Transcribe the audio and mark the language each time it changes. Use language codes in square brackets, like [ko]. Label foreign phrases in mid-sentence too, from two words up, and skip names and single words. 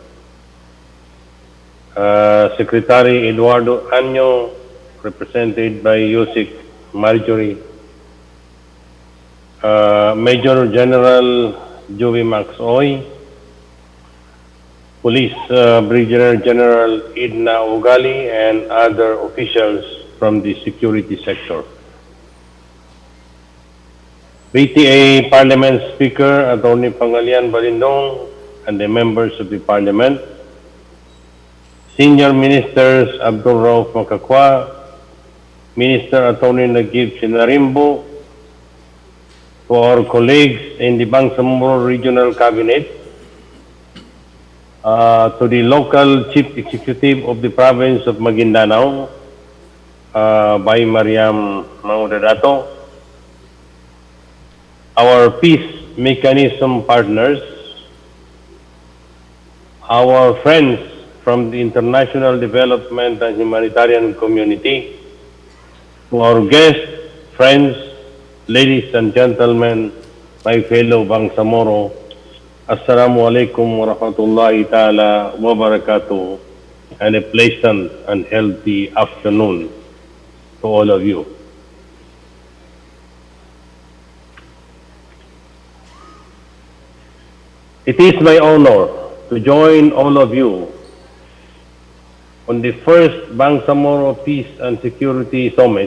[en] Secretary Eduardo Año, represented by Yusek Marjorie, Major General Joey Max Oy, Police Brigadier General Edna Ugali, and other officials from the security sector. BTA Parliament Speaker Attorney Pangalian Balindong and the members of the Parliament, Senior Ministers Abdul Rauf Makakwa, Minister Attorney Nagib Sinarimbo, to our colleagues in the Bangsamoro Regional Cabinet, to the local Chief Executive of the Province of Maguindanao, by Mariam Maudadato, our peace mechanism partners, our friends from the international development and humanitarian community, to our guests, friends, ladies and gentlemen, my fellow Bangsamoro, [ar] السلام عليكم ورحمة الله تعالى وبركاته, [en] and a pleasant and healthy afternoon to all of you. It is my honor to join all of you on the first Bangsamoro Peace and Security Summit.